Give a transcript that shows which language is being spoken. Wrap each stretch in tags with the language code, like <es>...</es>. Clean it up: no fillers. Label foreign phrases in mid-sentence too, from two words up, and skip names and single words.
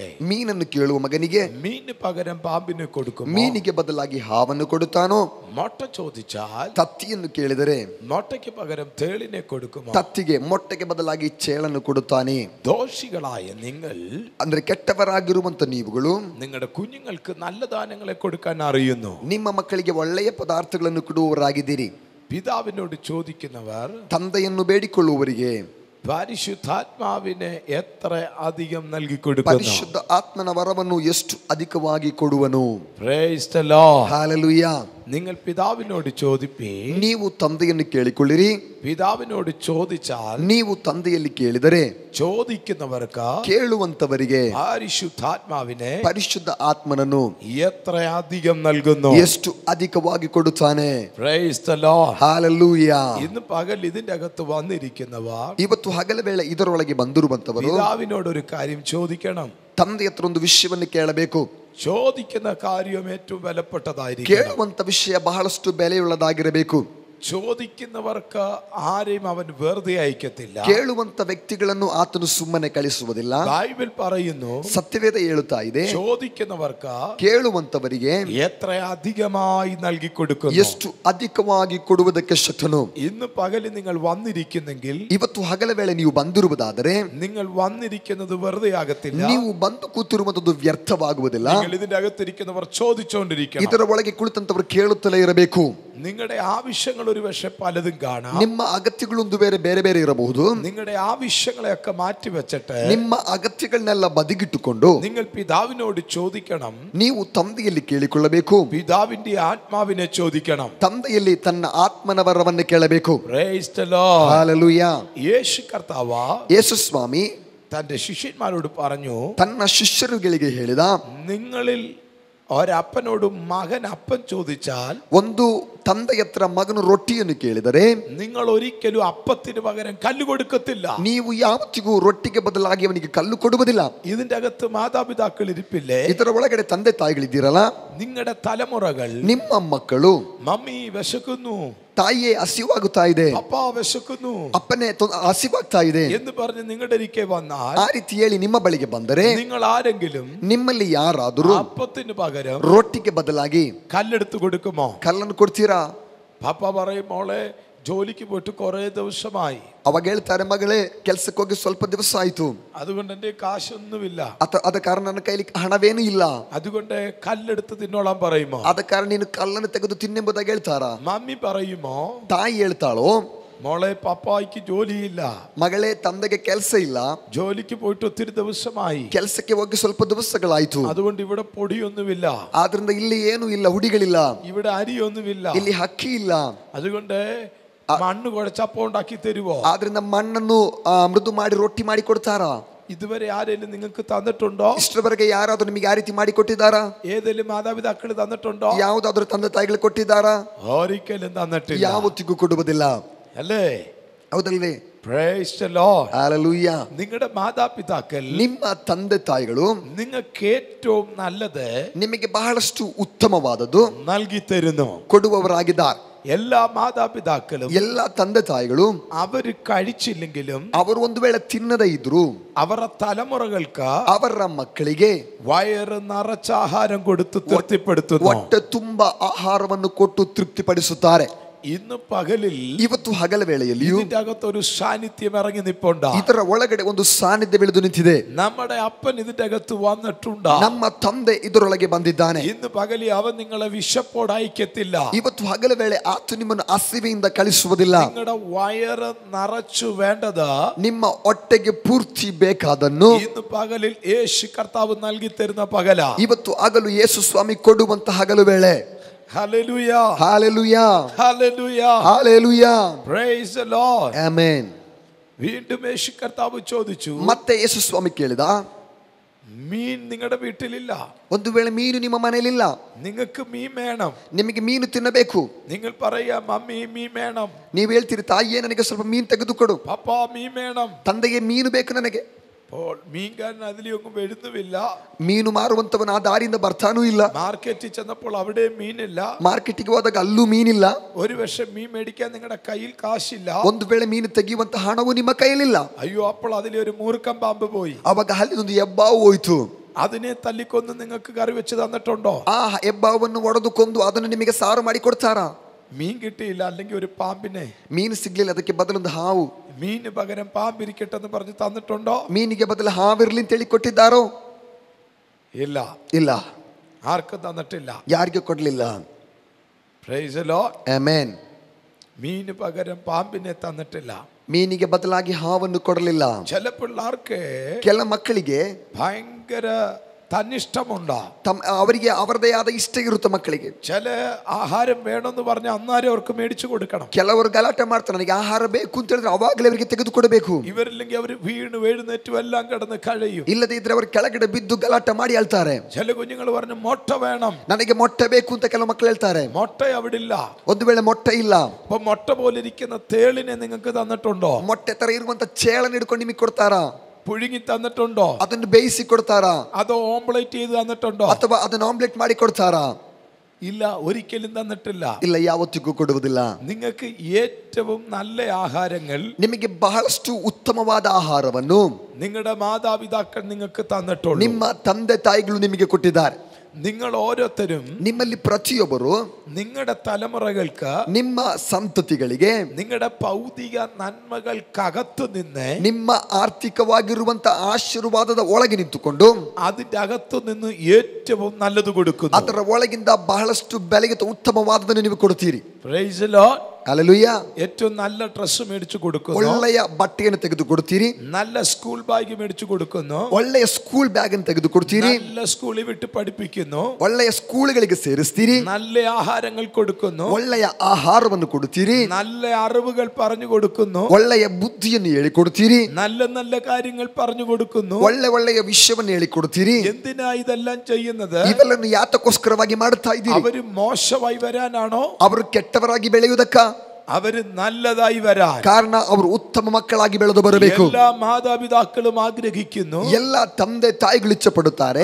<kn>ಮೀನನ್ನು ಕೇಳುವ ಮಗನಿಗೆ</kn> <ml>മീനിന് പകരം പാമ്പിനെ കൊടുക്കുമോ?</ml> <kn>ಮೀನಿಗೆ ಬದಲಾಗಿ ಹಾವನ್ನು ಕೊಡುತ್ತಾನೋ?</kn> <ml>ಮೊಟ್ಟೆ ചോദിച്ചാൽ</ml> <kn>ತತ್ತಿಯನ್ನು ಕೇಳಿದರೆ</kn> <ml>ಮೊಟ್ಟೆಗೆ പകരം തേളിനെ കൊടുക്കുമോ?</ml> <kn>ತತ್ತಿಗೆ ಮೊಟ್ಟೆಗೆ ಬದಲಾಗಿ ಚೇಳನ್ನು ಕೊಡುತ್ತಾನೆ.</kn> <ml>ദോഷികളായ നിങ്ങൾ,</ml> <kn>ಅಂದ್ರೆ ಕೆಟ್ಟವರಾಗಿರುವಂತ ನೀವುಗಳು,</kn> <ml>നിങ്ങളുടെ കുഞ്ഞുങ്ങൾക്ക് നല്ല ദാനങ്ങളെ കൊടുക്കാൻ അറിയുന്നു.</ml> <kn>ನಿಮ್ಮ ಮಕ್ಕಳಿಗೆ ಒಳ್ಳೆಯ ಪದಾರ್ಥಗಳನ್ನು ಕೊಡುವವರಾಗಿದ್ದೀರಿ.</kn> <ml>പിതാവിനോട് ചോദിക്കുന്നവർ</ml> <kn>ತಂದೆಯನ್ನು ಬೇಡಿಕೊಳ್ಳುವವರಿಗೆ</kn> <ml>പരിശുദ്ധാത്മാവിനെ എത്ര അധികം നൽകി കൊടുക്കുന്നു?</ml> <kn>ಪರಿಶುದ್ಧ ಆತ್ಮನ ವರವನ್ನು ಎಷ್ಟು ಅಧಿಕವಾಗಿ ಕೊಡುವನು.</kn> <en>Praise the Lord.</en> <kn>ಹಲ್ಲೆಲೂಯಾ.</kn> <ml>നിങ്ങൾ പിതാവിനോട് ചോദിപ്പീൻ.</ml> <kn>ನೀವು ತಂದೆಯನ್ನು ಕೇಳಿಕೊಳ್ಳಿರಿ.</kn> <ml>പിതാവിനോട് ചോദിച്ചാൽ,</ml> <kn>ನೀವು ತಂದೆಯಲ್ಲಿ ಕೇಳಿದರೆ</kn> <ml>ചോദിക്കുന്നവർക്ക്,</ml> <kn>ಕೇಳುವಂತವರಿಗೆ</kn> <ml>പരിശുദ്ധാത്മാവിനെ,</ml> <kn>ಪರಿಶುದ್ಧ ಆತ್ಮನನ್ನು</kn> <ml>എത്ര അധികം നൽകുന്നു?</ml> <kn>ಎಷ್ಟು ಅಧಿಕವಾಗಿ ಕೊಡುತ್ತಾನೆ.</kn> <en>Praise the Lord.</en> <kn>ಹಲ್ಲೆಲೂಯಾ.</kn> <ml>ഇന്ന് പകൽ ഇതിന്റെ അകത്ത് വന്നിരിക്കുന്നവർ,</ml> <kn>ಇವತ್ತು ಹಗಲ ವೇಳೆ ಇದರೊಳಗೆ ಬಂದಿರುವಂತವರು</kn> <ml>പിതാവിനോട് ഒരു കാര്യം ചോദിക്കണം.</ml> <kn>ತಂದೆ ಹತ್ರ ಒಂದು ವಿಷಯವನ್ನು ಕೇಳಬೇಕು.</kn> <ml>ചോദിക്കുന്ന കാര്യം ഏറ്റവും വിലപ്പെട്ടതായിരിക്കും.</ml> <kn>ಕೇಳುವಂತ ವಿಷಯ ಬಹಳಷ್ಟು ಬೆಲೆಯುಳ್ಳದಾಗಿರಬೇಕು.</kn> <ml>ചോദിക്കുന്നവർക്ക് ആരെയും അവൻ വെറുതെ അയക്കത്തില്ല.</ml> <kn>ಕೇಳುವಂತ ವ್ಯಕ್ತಿಗಳನ್ನು ಆತನು ಸುಮ್ಮನೆ ಕಳಿಸುವುದಿಲ್ಲ.</kn> <ml>ബൈബിൾ പറയുന്നു,</ml> <kn>ಸತ್ಯವೇದ ಹೇಳುತ್ತಾ ಇದೆ,</kn> <ml>ചോദിക്കുന്നവർക്ക്</ml> <kn>ಕೇಳುವಂತವರಿಗೆ</kn> <ml>എത്ര അധികമായി നൽകി കൊടുക്കുന്നു.</ml> <kn>ಎಷ್ಟು ಅಧಿಕವಾಗಿ ಕೊಡುವುದಕ್ಕೆ ಶಕ್ತನು.</kn> <ml>ഇന്ന് പകല് നിങ്ങൾ വന്നിരിക്കുന്നെങ്കിൽ,</ml> <kn>ಇವತ್ತು ಹಗಲ ವೇಳೆ ನೀವು ಬಂದಿರುವುದಾದರೆ,</kn> <ml>നിങ്ങൾ വന്നിരിക്കുന്നത് വെറുതെ ആകത്തില്ല.</ml> <kn>ನೀವು ಬಂದು ಕೂತಿರುವಂತದ್ದು ವ್ಯರ್ಥವಾಗುವುದಿಲ್ಲ.</kn> <ml>നിങ്ങൾ ഇതിന്റെ അകത്തിരിക്കുന്നവർ ചോദിച്ചുകൊണ്ടിരിക്കണം.</ml> <kn>ಇದರ ಒಳಗೆ ಕುಳಿತಂತವರು ಕೇಳುತ್ತಲೇ ಇರಬೇಕು.</kn> <ml>നിങ്ങളുടെ ആവശ്യങ്ങൾ ഒരു പക്ഷെ പലതും കാണാം.</ml> <kn>ನಿಮ್ಮ ಅಗತ್ಯಗಳೊಂದು ಬೇರೆ ಬೇರೆ ಇರಬಹುದು.</kn> <ml>നിങ്ങളുടെ ആവശ്യങ്ങളെയൊക്കെ മാറ്റി വെച്ചിട്ട്</ml> <kn>ನಿಮ್ಮ ಅಗತ್ಯಗಳನ್ನೆಲ್ಲ ಬದಿಗಿಟ್ಟುಕೊಂಡು</kn> <ml>നിങ്ങൾ പിതാവിനോട് ചോദിക്കണം.</ml> <kn>ನೀವು ತಂದೆಯಲ್ಲಿ ಕೇಳಿಕೊಳ್ಳಬೇಕು.</kn> <ml>പിതാവിന്റെ ആത്മാവിനെ ചോദിക്കണം.</ml> <kn>ತಂದೆಯಲ್ಲಿ ತನ್ನ ಆತ್ಮನ ವರವನ್ನು ಕೇಳಬೇಕು.</kn> <en>Praise the Lord.</en> <kn>ಹಲ್ಲೆಲೂಯಾ.</kn> <ml>യേശു കർത്താവ്</ml> <kn>ಯೇಸು ಸ್ವಾಮಿ</kn> <ml>തന്റെ ശിഷ്യന്മാരോട് പറഞ്ഞു,</ml> <kn>ತನ್ನ ಶಿಷ್ಯರುಗಳಿಗೆ ಹೇಳಿದ,</kn> <ml>നിങ്ങളിൽ ഒരപ്പനോട് മകൻ അപ്പം ചോദിച്ചാൽ,</ml> <kn>ಒಂದು ತಂದೆಯ ಹತ್ರ ಮಗನು ರೊಟ್ಟಿಯನ್ನು ಕೇಳಿದರೆ,</kn> <ml>നിങ്ങൾ ഒരിക്കലും അപ്പത്തിന് പകരം കല്ല് കൊടുക്കത്തില്ല.</ml> <kn>ನೀವು ಯಾವತ್ತಿಗೂ ರೊಟ್ಟಿಗೆ ಬದಲಾಗಿ ಅವನಿಗೆ ಕಲ್ಲು ಕೊಡುವುದಿಲ್ಲ.</kn> <ml>ഇതിന്റെ അകത്ത് മാതാപിതാക്കൾ ഇരിപ്പില്ലേ?</ml> <kn>ಇದರ ಒಳಗಡೆ ತಂದೆ ತಾಯಿಗಳಿದ್ದೀರಲ್ಲ,</kn> <ml>നിങ്ങളുടെ തലമുറകൾ,</ml> <kn>ನಿಮ್ಮ ಮಕ್ಕಳು,</kn> <ml>മമ്മി വിശക്കുന്നു,</ml> <kn>ತಾಯಿಯೇ ಹಸಿವಾಗುತ್ತಾ ಇದೆ,</kn> <ml>പപ്പ വിശക്കുന്നു,</ml> <kn>ಅಪ್ಪನೇ ಹಸಿವಾಗ್ತಾ ಇದೆ</kn> <ml>എന്ന് പറഞ്ഞ് നിങ്ങളുടെ അരികെ വന്നാൽ,</ml> <kn>ಆ ರೀತಿ ಹೇಳಿ ನಿಮ್ಮ ಬಳಿಗೆ ಬಂದರೆ,</kn> <ml>നിങ്ങൾ ആരെങ്കിലും</ml> <kn>ನಿಮ್ಮಲ್ಲಿ ಯಾರಾದರೂ</kn> <ml>അപ്പത്തിന് പകരം</ml> <kn>ರೊಟ್ಟಿಗೆ ಬದಲಾಗಿ</kn> <ml>കല്ലെടുത്ത് കൊടുക്കുമോ?</ml> <kn>ಕಲ್ಲನ್ನು ಕೊಡ್ತೀರಾ?</kn> <ml>പപ്പ പറയും, മോളെ ജോലിക്ക് പോയിട്ട് കുറെ ദിവസമായി,</ml> <kn>ಅವಾಗ ಹೇಳ್ತಾರೆ, ಮಗಳೇ ಕೆಲ್ಸಕ್ಕೆ ಹೋಗಿ ಸ್ವಲ್ಪ ದಿವಸ ಆಯ್ತು,</kn> <ml>അതുകൊണ്ട് എന്റെ കാശൊന്നുമില്ല,</ml> <kn>ಅದ ಕಾರಣ ನನ್ನ ಕೈಲಿ ಹಣವೇನು ಇಲ್ಲ,</kn> <ml>അതുകൊണ്ട് കല്ലെടുത്ത് തിന്നോളാൻ പറയുമോ?</ml> <kn>ಅದ ಕಾರಣ ನೀನು ಕಲ್ಲನ್ನು ತೆಗೆದು ತಿನ್ನೆಂಬುದಾಗಿ ಹೇಳ್ತಾರ?</kn> <ml>മമ്മി പറയുമോ?</ml> <kn>ತಾಯಿ ಹೇಳ್ತಾಳೋ,</kn> <ml>മോളെ പപ്പായ്ക്ക് ജോലിയില്ല,</ml> <kn>ಮಗಳೇ ತಂದೆಗೆ ಕೆಲಸ ಇಲ್ಲ,</kn> <ml>ജോലിക്ക് പോയിട്ട് ഒത്തിരി ദിവസമായി,</ml> <kn>ಕೆಲಸಕ್ಕೆ ಹೋಗಿ ಸ್ವಲ್ಪ ದಿವಸಗಳಾಯ್ತು,</kn> <ml>അതുകൊണ്ട് ഇവിടെ പൊടിയൊന്നുമില്ല,</ml> <kn>ಆದ್ರಿಂದ ಇಲ್ಲಿ ಏನು ಇಲ್ಲ, ಹುಡಿಗಳಿಲ್ಲ,</kn> <ml>ഇവിടെ അരിയൊന്നുമില്ല,</ml> <kn>ಇಲ್ಲಿ ಅಕ್ಕಿ ಇಲ್ಲ,</kn> <ml>അതുകൊണ്ട് മണ്ണ് കുഴച്ചപ്പം ഉണ്ടാക്കി തരുവോ?</ml> <kn>ಆದ್ರಿಂದ ಮಣ್ಣನ್ನು ಮೃದು ಮಾಡಿ ರೊಟ್ಟಿ ಮಾಡಿ ಕೊಡ್ತಾರ?</kn> <ml>ഇതുവരെ ആരെങ്കിലും നിങ്ങൾക്ക് തന്നിട്ടുണ്ടോ?</ml> <kn>ಇಷ್ಟರವರೆಗೆ ಯಾರಾದರೂ ನಿಮಗೆ ಆ ರೀತಿ ಮಾಡಿ ಕೊಟ್ಟಿದ್ದಾರಾ?</kn> <ml>ഏതെങ്കിലും മാതാപിതാക്കൾ തന്നിട്ടുണ്ടോ?</ml> <kn>ಯಾವುದಾದ್ರೂ ತಂದೆ ತಾಯಿಗಳು ಕೊಟ್ಟಿದ್ದಾರಾ?</kn> <ml>ഒരിക്കലും തന്നിട്ടില്ല.</ml> <kn>ಯಾವತ್ತಿಗೂ ಕೊಡುವುದಿಲ್ಲ</kn> <ml>അല്ലേ?</ml> <kn>ಹೌದಲ್ವೇ?</kn> <en>Praise the Lord. Hallelujah.</en> <ml>നിങ്ങളുടെ മാതാപിതാക്കൾ</ml> <kn>ನಿಮ್ಮ ತಂದೆ ತಾಯಿಗಳು</kn> <ml>നിങ്ങൾക്ക് ഏറ്റവും നല്ലത്</ml> <kn>ನಿಮಗೆ ಬಹಳಷ್ಟು ಉತ್ತಮವಾದದ್ದು</kn> <ml>നൽകി തരുന്നു.</ml> <kn>ಕೊಡುವವರಾಗಿದ್ದಾರೆ.</kn> <ml>എല്ലാ മാതാപിതാക്കളും</ml> <kn>ಎಲ್ಲ ತಂದೆ ತಾಯಿಗಳು</kn> <ml>അവര് കഴിച്ചില്ലെങ്കിലും</ml> <kn>ಅವರು ಒಂದು ವೇಳೆ ತಿನ್ನದೇ ಇದ್ರು</kn> <ml>അവരുടെ തലമുറകൾക്ക്</ml> <kn>ಅವರ ಮಕ್ಕಳಿಗೆ</kn> <ml>വയറ് നിറച്ച ആഹാരം കൊടുത്ത് തൃപ്തിപ്പെടുത്തുന്നു.</ml> <kn>ಹೊಟ್ಟೆ ತುಂಬಾ ಆಹಾರವನ್ನು ಕೊಟ್ಟು ತೃಪ್ತಿಪಡಿಸುತ್ತಾರೆ.</kn> <ml>ഇന്ന് പകലിൽ</ml> <kn>ಇವತ್ತು ಹಗಲ ವೇಳೆಯಲ್ಲಿಯೂ</kn> <ml>ഇതിന്റെ അകത്തൊരു സാന്നിധ്യം ഇറങ്ങി നിൽപ്പുണ്ട്.</ml> <kn>ಇದರ ಒಳಗಡೆ ಒಂದು ಸಾನ್ನಿಧ್ಯ ಬೆಳೆದು ನಿಂತಿದೆ.</kn> <ml>നമ്മുടെ അപ്പൻ ഇതിന്റെ അകത്ത് വന്നിട്ടുണ്ട്.</ml> <kn>ನಮ್ಮ ತಂದೆ ಇದರೊಳಗೆ ಬಂದಿದ್ದಾನೆ.</kn> <ml>ഇന്ന് പകലിൽ അവൻ നിങ്ങളെ വിശപ്പോട് അയക്കത്തില്ല.</ml> <kn>ಇವತ್ತು ಹಗಲ ವೇಳೆ ಆತ ನಿಮ್ಮನ್ನು ಹಸಿವೆಯಿಂದ ಕಳಿಸುವುದಿಲ್ಲ.</kn> <ml>നിങ്ങളുടെ വയറ് നിറച്ചു വേണ്ടത്</ml> <kn>ನಿಮ್ಮ ಹೊಟ್ಟೆಗೆ ಪೂರ್ತಿ ಬೇಕಾದನ್ನು</kn> <ml>ഇന്ന് പകലിൽ യേശു കർത്താവ് നൽകി തരുന്ന പകല.</ml> <kn>ಇವತ್ತು ಹಗಲು ಯೇಸು ಸ್ವಾಮಿ ಕೊಡುವಂತ ಹಗಲು ವೇಳೆ.</kn> <en>Hallelujah. Hallelujah. Hallelujah. Hallelujah. Praise the Lord. Amen.</en> <ml>വീണ്ടും യേശു കർത്താവ് ചോദിച്ചു,</ml> <kn>ಮತ್ತೆ ಯೇಸು ಸ್ವಾಮಿ ಕೇಳಿದ,</kn> <ml>മീൻ നിങ്ങളുടെ വീട്ടിലില്ല.</ml> <kn>ಒಂದು ವೇಳೆ ಮೀನು ನಿಮ್ಮ ಮನೆಯಲ್ಲಿಲ್ಲ,</kn> <ml>നിങ്ങൾക്ക് മീൻ വേണം,</ml> <kn>ನಿಮಗೆ ಮೀನು ತಿನ್ನಬೇಕು.</kn> <ml>നിങ്ങൾ പറയാ മമ്മി മീൻ വേണം,</ml> <kn>ನೀವು ಹೇಳ್ತೀರಿ ತಾಯಿಯೇ ನನಗೆ ಸ್ವಲ್ಪ ಮೀನು ತೆಗೆದುಕೊಡು,</kn> <ml>പപ്പ മീൻ വേണം.</ml> <kn>ತಂದೆಗೆ ಮೀನು ಬೇಕು ನನಗೆ.</kn> <ml>അപ്പോൾ മീൻകാരൻ അതിലൊന്നും വരുന്നുമില്ല.</ml> <kn>ಮೀನು ಮಾರುವಂತವನು ಆ ದಾರಿಯಿಂದ ಬರ್ತಾನೂ ಇಲ್ಲ.</kn> <ml>മാർക്കറ്റിൽ ചെന്നപ്പോൾ അവിടെ മീനില്ല.</ml> <kn>ಮಾರ್ಕೆಟ್ಗೆ ಹೋದಾಗ ಅಲ್ಲೂ ಮೀನಿಲ್ಲ.</kn> <ml>ഒരു പക്ഷെ മീൻ മേടിക്കാൻ നിങ്ങളുടെ കയ്യിൽ കാശില്ല.</ml> <kn>ಒಂದು ವೇಳೆ ಮೀನು ತೆಗೆಯುವಂತ ಹಣವು ನಿಮ್ಮ ಕೈಯಲ್ಲಿಲ್ಲ.</kn> <ml>അയ്യോ, അപ്പോൾ അതിലൊരു മൂർഖൻ പാമ്പ് പോയി.</ml> <kn>ಅವಾಗ ಅಲ್ಲಿ ಒಂದು ಹೆಬ್ಬಾವು ಹೋಯ್ತು.</kn> <ml>അതിനെ തല്ലിക്കൊന്ന് നിങ്ങൾക്ക് കറി വെച്ച് തന്നിട്ടുണ്ടോ?</ml> <kn>ಆ ಹೆಬ್ಬಾವನ್ನು ಒಡೆದು ಕೊಂದು ಅದನ್ನು ನಿಮಗೆ ಸಾರು ಮಾಡಿ ಕೊಡ್ತಾರಾ?</kn> <ml>മീൻ കിട്ടിയില്ല, അല്ലെങ്കിൽ ഒരു പാമ്പിനെ.</ml> <kn>ಮೀನು ಸಿಗ್ಲಿಲ್ಲ, ಅದಕ್ಕೆ ಬದಲೊಂದು ಹಾವು.</kn> <ml>മീന് പകരം പാമ്പിരിക്കട്ടെ എന്ന് പറഞ്ഞ് തന്നിട്ടുണ്ടോ?</ml> <kn>ಮೀನಿಗೆ ಬದಲು ಹಾವಿರ್ಲಿ ಅಂತ ಹೇಳಿ ಕೊಟ್ಟಿದ್ದಾರೋ?</kn> <ml>ഇല്ല,</ml> <kn>ಇಲ್ಲ,</kn> <ml>ആർക്കും തന്നിട്ടില്ല.</ml> <kn>ಯಾರಿಗೆ ಕೊಡ್ಲಿಲ್ಲ.</kn> <en>Praise the Lord.</en> <kn>ಆಮೆನ್.</kn> <ml>മീന് പകരം പാമ്പിനെ തന്നിട്ടില്ല.</ml> <kn>ಮೀನಿಗೆ ಬದಲಾಗಿ ಹಾವನ್ನು ಕೊಡಲಿಲ್ಲ.</kn> <ml>ചില പിള്ളേർക്ക്</ml> <kn>ಕೆಲ ಮಕ್ಕಳಿಗೆ</kn> <ml>ഭയങ്കര തന്നിഷ്ടമുണ്ടോ?</ml> <kn>ಅವರಿಗೆ ಅವರದೇ ಆದ ಇಷ್ಟ ಇರುತ್ತೆ ಮಕ್ಕಳಿಗೆ.</kn> <ml>ചില ആഹാരം വേണമെന്ന് പറഞ്ഞാൽ അന്നേരം അവർക്ക് മേടിച്ചു കൊടുക്കണം.</ml> <kn>ಕೆಲವರು ಗಲಾಟೆ ಮಾಡ್ತಾರೆ, ನನಗೆ ಆಹಾರ ಬೇಕು ಅಂತ ಹೇಳಿದ್ರೆ ಅವಾಗಲೇ ಅವರಿಗೆ ತೆಗೆದುಕೊಡಬೇಕು.</kn> <ml>ഇവരില്ലെങ്കിൽ അവർ വീണ് എഴുന്നേറ്റും എല്ലാം കിടന്ന് കഴിയും.</ml> <kn>ಇಲ್ಲದೆ ಇದ್ರೆ ಅವರು ಕೆಳಗಡೆ ಬಿದ್ದು ಗಲಾಟೆ ಮಾಡಿ ಹೇಳ್ತಾರೆ.</kn> <ml>ചില കുഞ്ഞുങ്ങൾ പറഞ്ഞു ಮೊಟ್ಟೆ വേണം,</ml> <kn>ನನಗೆ ಮೊಟ್ಟೆ ಬೇಕು ಅಂತ ಕೆಲವು ಮಕ್ಕಳು ಹೇಳ್ತಾರೆ.</kn> <ml>ಮೊಟ್ಟೆ അവിടില്ല.</ml> <kn>ಒಂದು ವೇಳೆ ಮೊಟ್ಟೆ ಇಲ್ಲ,</kn> <ml>അപ്പൊ ಮೊಟ್ಟೆ പോലെ ഇരിക്കുന്ന തേളിനെ നിങ്ങൾക്ക് തന്നിട്ടുണ്ടോ?</ml> <kn>ಮೊಟ್ಟೆ ತರ ಇರುವಂತ ಚೇಳನ್ನು ಹಿಡ್ಕೊಂಡು ನಿಮಗೆ ಕೊಡ್ತಾರಾ?</kn> <ml>പുഴുങ്ങി തന്നിട്ടുണ്ടോ?</ml> <kn>ಅದನ್ನು ಬೇಯಿಸಿ ಕೊಡ್ತಾರಾ?</kn> <ml>അതോ ഓംപ്ലേറ്റ് ചെയ്ത് തന്നിട്ടുണ്ടോ?</ml> <kn>ಅಥವಾ ಅದನ್ನು ಆಮ್ಲೆಟ್ ಮಾಡಿ ಕೊಡ್ತಾರಾ?</kn> <ml>ഇല്ല, ഒരിക്കലും തന്നിട്ടില്ല.</ml> <kn>ಇಲ್ಲ, ಯಾವತ್ತಿಗೂ ಕೊಡುವುದಿಲ್ಲ.</kn> <ml>നിങ്ങൾക്ക് ഏറ്റവും നല്ല ആഹാരങ്ങൾ,</ml> <kn>ನಿಮಗೆ ಬಹಳಷ್ಟು ಉತ್ತಮವಾದ ಆಹಾರವನ್ನು</kn> <ml>നിങ്ങളുടെ മാതാപിതാക്കൾ നിങ്ങൾക്ക് തന്നിട്ടുള്ളൂ.</ml> <kn>ನಿಮ್ಮ ತಂದೆ ತಾಯಿಗಳು ನಿಮಗೆ ಕೊಟ್ಟಿದ್ದಾರೆ.</kn> <ml>നിങ്ങൾ ഓരോരുത്തരും</ml> <kn>ನಿಮ್ಮಲ್ಲಿ ಪ್ರತಿಯೊಬ್ಬರು</kn> <ml>നിങ്ങളുടെ തലമുറകൾക്ക്,</ml> <kn>ನಿಮ್ಮ ಸಂತತಿಗಳಿಗೆ</kn> <ml>നിങ്ങളുടെ ഭൗതിക നന്മകൾക്കകത്തു നിന്ന്,</ml> <kn>ನಿಮ್ಮ ಆರ್ಥಿಕವಾಗಿರುವಂತ ಆಶೀರ್ವಾದದ ಒಳಗೆ ನಿಂತುಕೊಂಡು</kn> <ml>അതിന്റെ അകത്തു നിന്ന് ഏറ്റവും നല്ലത് കൊടുക്കുന്നു.</ml> <kn>ಅದರ ಒಳಗಿಂದ ಬಹಳಷ್ಟು ಬೆಲೆಗೆ ಉತ್ತಮವಾದದನ್ನು ನೀವು ಕೊಡ್ತೀರಿ.</kn> <en>Praise the Lord.</en> <kn>ಹಲ್ಲೆಲೂಯಾ.</kn> <ml>ഏറ്റവും നല്ല ഡ്രസ്സ് മേടിച്ചു കൊടുക്കുന്നു,</ml> <kn>ಒಳ್ಳೆಯ ಬಟ್ಟೆಯನ್ನು ತೆಗೆದುಕೊಡ್ತೀರಿ.</kn> <ml>നല്ല</ml> <en>school bag</en> <ml>മേടിച്ചു കൊടുക്കുന്നു,</ml> <kn>ಒಳ್ಳೆಯ</kn> <en>school bag</en> <kn>ಅನ್ನು ತೆಗೆದುಕೊಡ್ತೀರಿ.</kn> <ml>നല്ല സ്കൂളിൽ വിട്ട് പഠിപ്പിക്കുന്നു,</ml> <kn>ಒಳ್ಳೆಯ ಸ್ಕೂಲ್ಗಳಿಗೆ ಸೇರಿಸ್ತೀರಿ.</kn> <ml>നല്ല ആഹാരങ്ങൾ കൊടുക്കുന്നു,</ml> <kn>ಒಳ್ಳೆಯ ಆಹಾರವನ್ನು ಕೊಡುತ್ತೀರಿ.</kn> <ml>നല്ല അറിവുകൾ പറഞ്ഞു കൊടുക്കുന്നു,</ml> <kn>ಒಳ್ಳೆಯ ಬುದ್ಧಿಯನ್ನು ಹೇಳಿಕೊಡ್ತೀರಿ.</kn> <ml>നല്ല നല്ല കാര്യങ്ങൾ പറഞ്ഞു കൊടുക്കുന്നു.</ml> <kn>ಒಳ್ಳೆಯ ವಿಷಯವನ್ನು ಹೇಳಿಕೊಡ್ತೀರಿ.</kn> <ml>എന്തിനാ ഇതെല്ലാം ചെയ്യുന്നത്?</ml> <kn>ಇವೆಲ್ಲನ್ನು ಯಾತಕ್ಕೋಸ್ಕರವಾಗಿ ಮಾಡುತ್ತಾ ಇದ್ದೀರಿ?</kn> <ml>അവര് മോശമായി വരാനാണോ?</ml> <kn>ಅವರು ಕೆಟ್ಟವರಾಗಿ ಬೆಳೆಯುವುದಕ್ಕ?</kn> <ml>അവര് നല്ലതായി വരാൻ.</ml> <kn>ಕಾರಣ ಅವರು ಉತ್ತಮ ಮಕ್ಕಳಾಗಿ ಬೆಳೆದು ಬರಬೇಕು.</kn> <ml>എല്ലാ മാതാപിതാക്കളും ആഗ്രഹിക്കുന്നു,</ml> <kn>ಎಲ್ಲ ತಂದೆ ತಾಯಿಗಳು ಇಚ್ಛೆ ಪಡುತ್ತಾರೆ,</kn>